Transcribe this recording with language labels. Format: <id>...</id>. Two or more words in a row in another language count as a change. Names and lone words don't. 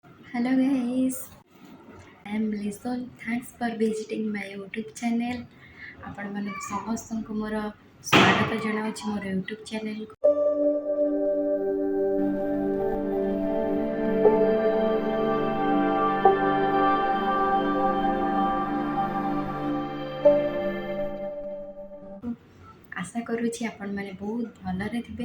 <en>Hello guys, I am Lizol. Thanks for visiting my YouTube channel.</en> <or>आपण ମାନଙ୍କୁ ସମସ୍ତଙ୍କୁ ମୋର ସ୍ୱାଗତ ଜଣାଉଛି ମୋର</or> <en>YouTube channel।</en> <or>ଆଶା କରୁଛି ଆପଣ ମାନେ ବହୁତ ଭଲରେ ଥିବେ।</or>